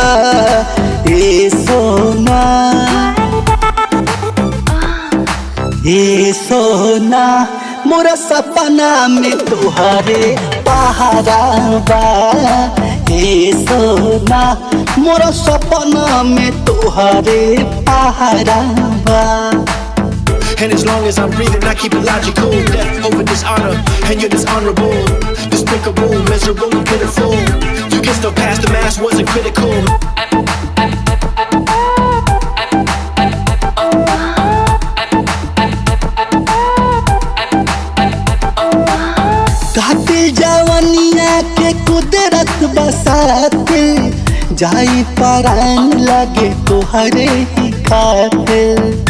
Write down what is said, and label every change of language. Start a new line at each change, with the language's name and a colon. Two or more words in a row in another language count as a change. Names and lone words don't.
Bhojpuri: ए सोना ए सोना मोरा सपना में तुहारे पहाड़ा बा। ए सोना मोरा सपना में तुहारे पहाड़ा बा।
English: And as long as I'm breathing, I keep it logical. Death over dishonor, and you're dishonorable, despicable, miserable, and pitiful. You can still pass the mask, wasn't critical.
Bhojpuri: कातिल जवानिया के कुदरत बसाते, जाई परान लगे तुहरे ही खातिर।